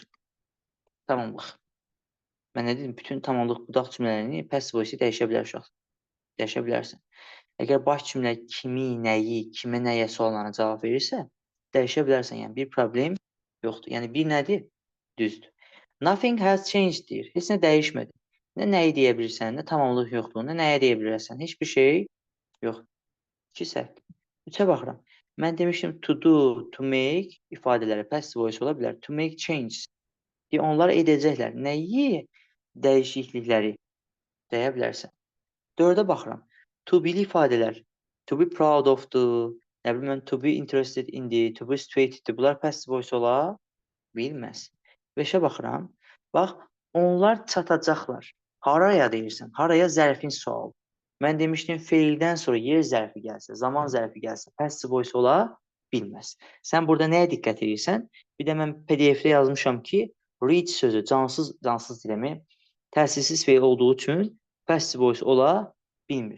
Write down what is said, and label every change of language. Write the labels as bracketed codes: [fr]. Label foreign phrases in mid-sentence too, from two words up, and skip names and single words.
[az] Tamamlıq. Mən nə dedim? Bütün tamamlıq budaq cümlələrini [en] passive voice [az] dəyişə bilər uşaq. Dəyişə bilərsən. Əgər baş cümlə kimi, nəyi, kimə, nəyə suallarına cavab verirsə, dəyişə bilərsən. Yəni bir problem yoxdur. Yəni bir nədir? Düzdür. [en] Nothing has changed [az] deyir. Heç nə dəyişmədi. Nə nəyi deyə bilirsən, nə tamamlıq yoxdur, nə nəyə deyə bilərsən. Heç bir şey yoxdur. 2 səhv. 3-ə baxıram. Mən demişdim [en] to do, to make [az] ifadələri [en] passive voice [az] ola bilər. [en] To make changes. [az] Onlar edəcəklər. Nəyi? Dəyişiklikləri deyə bilərsən. 4-ə baxıram. [en] To be [az] ifadələr. [en] To be proud of- [az] dur. Nə bilim mən, [en] to be interested in-dir, to be situated-dir. [az] Bunlar [en] passive voice [az] ola bilməz. 5-ə baxıram. Bax, onlar çatacaqlar. Haraya deyirsən? Haraya zərfin sualı. Mən demişdim, feildən sonra yer zərfi gəlsə, zaman zərfi gəlsə, [en] passive voice [az] ola bilməz. Sən burada nəyə diqqət edirsən? Bir də mən PDF-də yazmışam ki, read sözü cansız dilimi təsirsiz feil olduğu üçün [en] passive voice [az] ola bilmir.